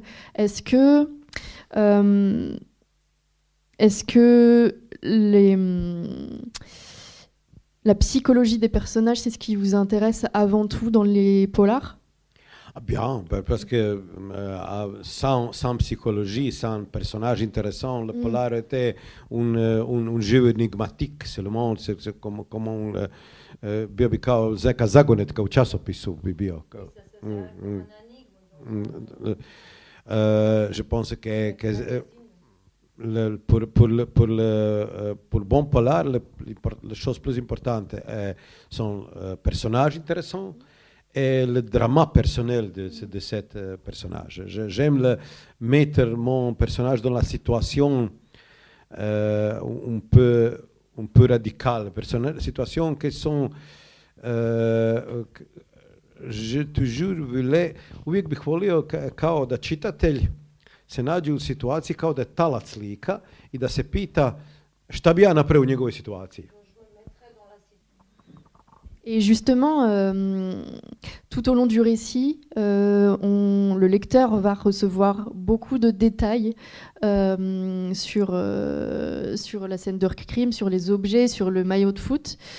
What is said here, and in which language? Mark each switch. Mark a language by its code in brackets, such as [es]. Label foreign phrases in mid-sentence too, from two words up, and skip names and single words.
[fr] Est-ce que la psychologie des personnages, c'est ce qui vous intéresse avant tout dans les polars ? Bien, parce que sans psychologie, sans personnage intéressant, le polar était un jeu énigmatique seulement, c'est comme [hr] bio bi kao Zeka Zagonetka u časopisu bi bio. [fr] Je pense que pour le bon polar, les choses plus importantes sont personnages intéressants et le drama personnel de ce personnage. J'aime mettre mon personnage dans la situation un peu radicale, situations qui sont je toujours voulais, [hr] uvijek bih volio kao da čitatelj se nađe u situaciji kao da je talac lika i da se pita Šta bi ja napravio u njegovoj situaciji? [fr] Et justement, tout au long du récit, le lecteur va recevoir beaucoup de détails sur la scène de crime, sur les objets, sur le maillot de foot.